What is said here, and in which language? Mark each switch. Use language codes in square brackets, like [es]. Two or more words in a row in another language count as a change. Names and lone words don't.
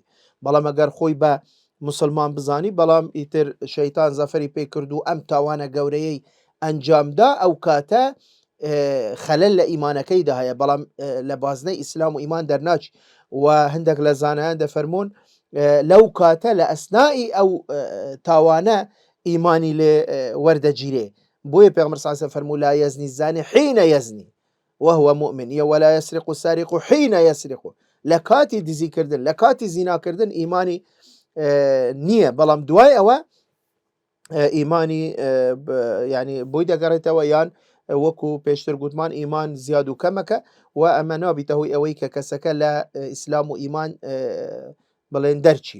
[ckb] بەڵام ئەگەر خۆی بە مسلمان بزانی بەڵام ئیتر شەیتان زەفەری پێی کرد و ئەم تاوانە گەورەیەی ئەنجامدا ئەو کاتە خەلەل لە ئیمانەکەیدا هەیە بەڵام لە بازنەی ئیسلام و ئیمان دەرناچی. و هەندێک لە زانایان دەفەرمون لەو کاتە لە ئەسنائی ئەو تاوانە ئیمانی لێ وەردەگیرێ. بۆیە پێغەمبەر [ar] صلی الله علیه [ckb] و فەرمووی [ar] لا يزني الزاني حين يزني وهو مؤمن ولا يسرق السارق حين يسرق. [ckb] لە کاتی دزیکردن لە کاتی زیناکردن ئیمانی نییە بەڵام دوای ئەوە ئیمانی يعني بۆی دەگەڕێتەوە یان وەکو پێشتر گوتمان ئیمان زیاد و کەمەکە و ئەمە نابیتە هۆی ئەوەی کە کەسەکە لە ئیسلام و ئیمان بڵێن دەرچی.